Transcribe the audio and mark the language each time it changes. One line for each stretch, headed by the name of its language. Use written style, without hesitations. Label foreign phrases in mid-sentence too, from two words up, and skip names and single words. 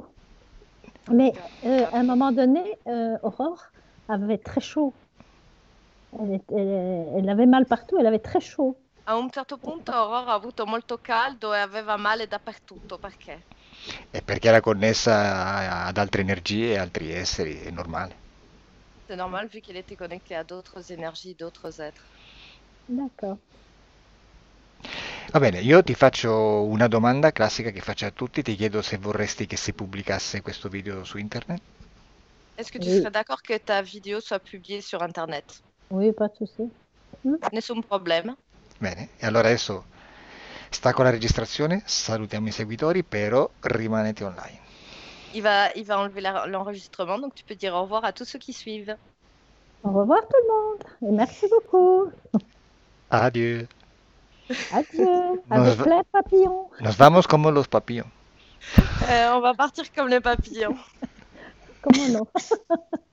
French: Mais à un moment donné, Aurore avait très chaud. Elle avait mal partout, elle avait très chaud.
Italian: A un certo punto Aurora ha avuto molto caldo e aveva male dappertutto, perché? E perché era connessa ad altre energie e altri esseri, è normale.
French: C'est normal vu qu'elle était connectée à d'autres énergies, d'autres êtres. D'accord.
Italian: Va bene, io ti faccio una domanda classica che faccio a tutti, ti chiedo se vorresti che si pubblicasse questo video su internet.
French: Est-ce que tu Oui. serais d'accord que ta vidéo soit publiée sur Internet? Oui, pas de souci.
Italian: Nessun problema. Bene, e allora adesso stacco la registrazione, salutiamo i seguitori, però rimanete online.
French: Il va enlever l'enregistrement, donc tu peux dire au revoir à tous ceux qui suivent. Au revoir tout le monde et merci beaucoup. Adieu. Adieu.
Spanish: Nos
French: Avec va- plein de papillons.
Spanish: Nos vamos como los papillons.
French: On va partir comme les papillons. Comment non?